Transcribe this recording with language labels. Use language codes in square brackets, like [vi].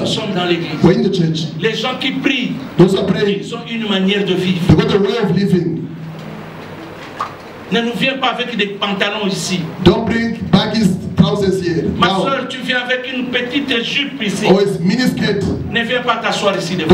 [fr] Nous sommes dans l'église. [en] We're in the church. [fr] Les gens qui prient, [en] Those who are praying, [fr] ils ont une manière de vivre. [en] they got a way of living. [fr] Ne nous viens pas avec des pantalons ici. [en] Don't bring baggy trousers here. [fr] Ma [en] Now, [fr] soeur, tu viens avec une petite jupe ici. [en] or it's miniskirt. [fr] Ne viens pas t'asseoir ici devant.